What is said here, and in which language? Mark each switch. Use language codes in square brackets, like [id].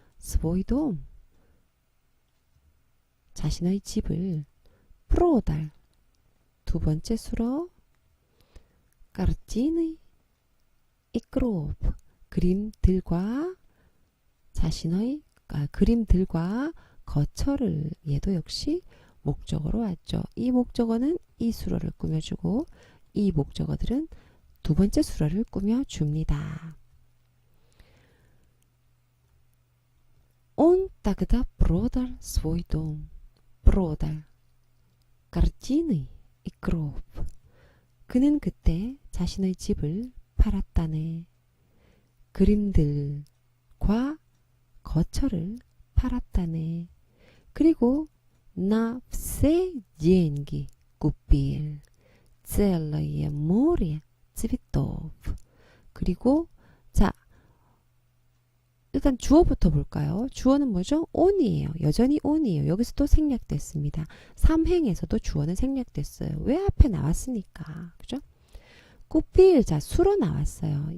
[ko] 스보이돔 자신의 집을 프로달 두 번째 수로 까르찌의 이크로프 그림들과 자신의 그림들과 거처를 얘도 역시 목적어로 왔죠. 이 목적어는 이 수로를 꾸며주고 이 목적어들은 두 번째 수로를 꾸며줍니다. [ru] Он тогда продал свой дом, продал картины и гроб. [ko] 그는 그때 자신의 집을 팔았다네. 그림들과 거처를 팔았다네. 그리고 [ru] на все деньги купил целое море цветов. [ko] 그리고 자 일단 주어부터 볼까요? 주어는 뭐죠? on이에요. 여전히 on이에요. 여기서도 생략됐습니다. 3행에서도 주어는 생략됐어요. 왜 앞에 나왔으니까. 그죠? 꾸필 자 수로 나왔어요.